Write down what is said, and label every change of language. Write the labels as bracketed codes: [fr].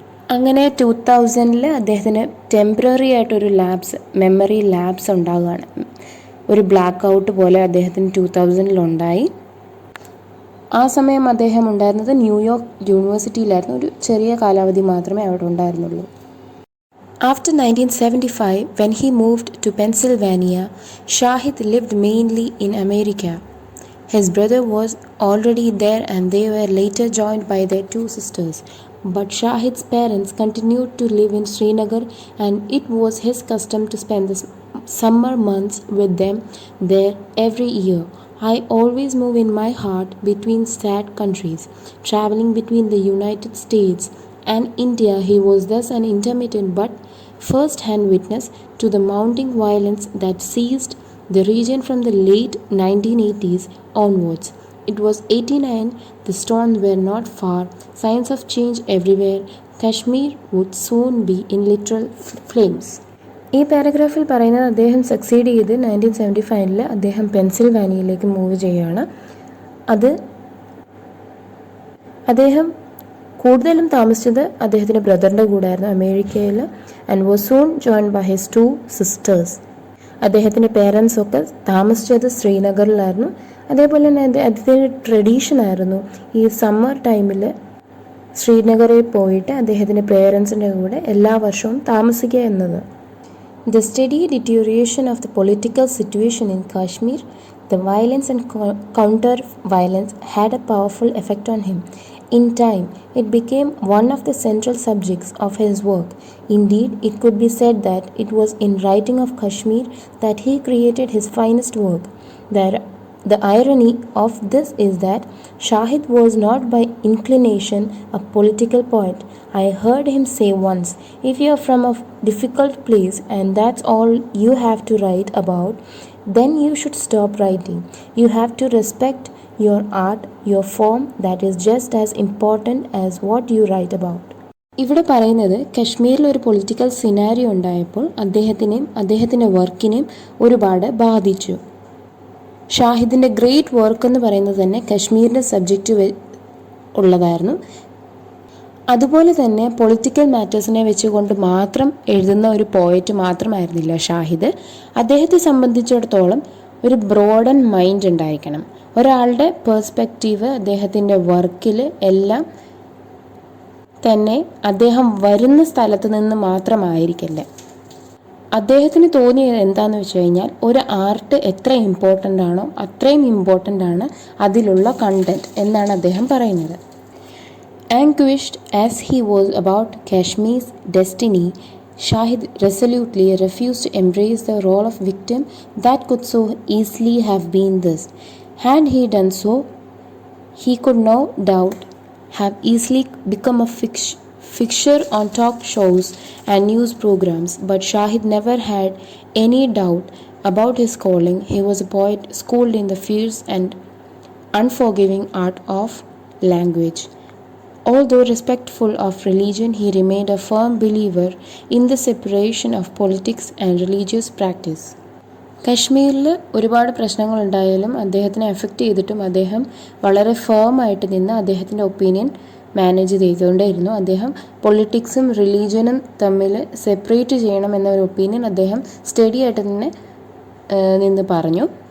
[ml] അങ്ങനെ 2000 അദ്ദേഹത്തിന് ടെമ്പററി ആയിട്ടൊരു മെമ്മറി ലാബ്സ് ഉണ്ടാകുകയാണ്. ഒരു ബ്ലാക്ക് ഔട്ട് പോലെ അദ്ദേഹത്തിന് 2000 ഉണ്ടായി. ആ സമയം അദ്ദേഹം ഉണ്ടായിരുന്നത് ന്യൂയോർക്ക് യൂണിവേഴ്സിറ്റിയിലായിരുന്നു. ഒരു ചെറിയ കാലാവധി മാത്രമേ അവിടെ ഉണ്ടായിരുന്നുള്ളൂ. [en] After 1975, when he moved to Pennsylvania, Shahid lived mainly in America. His brother was already there and they were later joined by their 2 sisters. But Shahid's parents continued to live in Srinagar and it was his custom to spend the summer months with them there every year. I always move in my heart between sad countries. Traveling between the United States and India, he was thus an intermittent but first-hand witness to the mounting violence that seized the region from the late 1980s onwards. It was 89, the storms were not far, signs of change everywhere. Kashmir would soon be in literal flames. [ml] ഈ പാരഗ്രാഫിൽ പറയുന്നത് അദ്ദേഹം succeed ചെയ്ത് 1975 അദ്ദേഹം പെൻസിൽവാനിയയിലേക്ക് move ചെയ്യുകയാണ്. അദ്ദേഹം കൂടുതലും താമസിച്ചത് അദ്ദേഹത്തിൻ്റെ ബ്രദറിൻ്റെ കൂടെയായിരുന്നു അമേരിക്കയിൽ. [en] And was soon joined by his 2 sisters. [ml] അദ്ദേഹത്തിൻ്റെ പേരൻസൊക്കെ താമസിച്ചത് ശ്രീനഗറിലായിരുന്നു. അതേപോലെ തന്നെ അദ്ദേഹത്തിൻ്റെ ട്രഡീഷനായിരുന്നു ഈ സമ്മർ ടൈമിൽ ശ്രീനഗറിൽ പോയിട്ട് അദ്ദേഹത്തിൻ്റെ പേരൻസിൻ്റെ കൂടെ എല്ലാ വർഷവും താമസിക്കുക എന്നത്. [en] The steady deterioration of the political situation in Kashmir, the violence and counter-violence had a powerful effect on him. In time, it became one of the central subjects of his work. Indeed, it could be said that it was in writing of Kashmir that he created his finest work. The irony of this is that Shahid was not by inclination a political poet. I heard him say once, if you are from a difficult place and that's all you have to write about, then you should stop writing. You have to respect your art, your form, that is just as important as what you write about. [ml] ഇവിടെ പറയുന്നത് കശ്മീരിൽ ഒരു political scenario ഉണ്ടായപ്പോൾ അദ്ദേഹത്തിൻ്റെ വർക്കിനെയും ഒരുപാട് ബാധിച്ചു. ഷാഹിദിൻ്റെ great work എന്ന് പറയുന്നത് തന്നെ കശ്മീരിൻ്റെ സബ്ജക്റ്റ് ഉള്ളതായിരുന്നു. അതുപോലെ തന്നെ പൊളിറ്റിക്കൽ മാറ്റേഴ്സിനെ വെച്ചുകൊണ്ട് മാത്രം എഴുതുന്ന ഒരു പോയറ്റ് മാത്രമായിരുന്നില്ല ഷാഹിദ്. അദ്ദേഹത്തെ സംബന്ധിച്ചിടത്തോളം ഒരു ബ്രോഡൻ മൈൻഡ് ഉണ്ടായിരിക്കണം. ഒരാളുടെ പേഴ്സ്പെക്റ്റീവ് അദ്ദേഹത്തിൻ്റെ വർക്കിൽ എല്ലാം തന്നെ അദ്ദേഹം വരുന്ന സ്ഥലത്ത് നിന്ന് മാത്രമായിരിക്കില്ല. അദ്ദേഹത്തിന് തോന്നിയത് എന്താണെന്ന് വെച്ച് കഴിഞ്ഞാൽ ഒരു ആർട്ട് എത്ര ഇമ്പോർട്ടൻ്റ് ആണോ അത്രയും ഇമ്പോർട്ടൻ്റ് ആണ് അതിലുള്ള കണ്ടൻറ് എന്നാണ് അദ്ദേഹം പറയുന്നത്. [en] Anguished as he was about Kashmir's destiny, Shahid resolutely refused to embrace the role of victim that could so easily have been this. Had he done so, he could no doubt have easily become a fixture on talk shows and news programs, but Shahid never had any doubt about his calling. He was a poet schooled in the fierce and unforgiving art of language. Although respectful of religion, he remained a firm believer in the separation of politics and religious practice. [ml] കശ്മീരിൽ ഒരുപാട് പ്രശ്നങ്ങളുണ്ടായാലും അദ്ദേഹത്തിനെ effect ചെയ്തിട്ടും അദ്ദേഹം വളരെ ഫേമായിട്ട് നിന്ന് അദ്ദേഹത്തിൻ്റെ opinion manage ചെയ്തുകൊണ്ടേയിരുന്നു. അദ്ദേഹം പൊളിറ്റിക്സും റിലീജിയനും തമ്മിൽ സെപ്പറേറ്റ് ചെയ്യണം എന്നൊരു ഒപ്പീനിയൻ അദ്ദേഹം സ്റ്റഡി ആയിട്ട് തന്നെ നിന്ന് പറഞ്ഞു.